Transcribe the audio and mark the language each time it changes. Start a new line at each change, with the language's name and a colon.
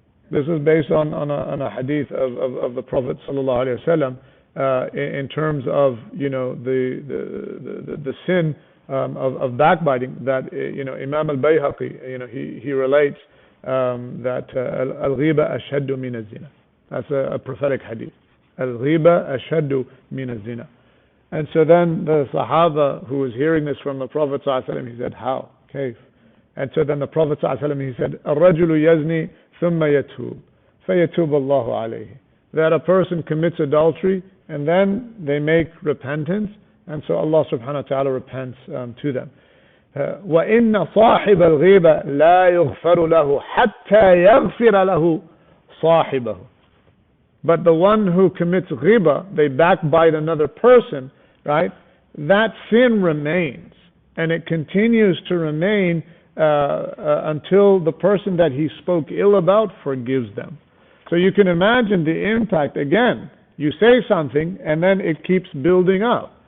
English: This is based on a hadith of the Prophet ﷺ in terms of the sin of backbiting, that Imam al-Bayhaqi he relates that
Arabic: al-ghiba ashaddu min az-zina.
English: That's a prophetic hadith.
Arabic: Al-ghiba ashaddu min az-zina.
English: And so then the Sahaba who was hearing this from the Prophet ﷺ, he said, how?
Arabic: Kayf?
English: And so then the Prophet ﷺ, he said,
Arabic: الرجل يزني ثم يتوب فيتوب الله عليه.
English: That a person commits adultery and then they make repentance, and so Allah subhanahu wa ta'ala repents to them.
Arabic: وإن صاحب الغيبة لا يغفر له حتى يغفر له صاحبه.
English: But the one who commits ghiba, they backbite another person, right? That sin remains, and it continues to remain until the person that he spoke ill about forgives them. So you can imagine the impact. Again, you say something, and then it keeps building up.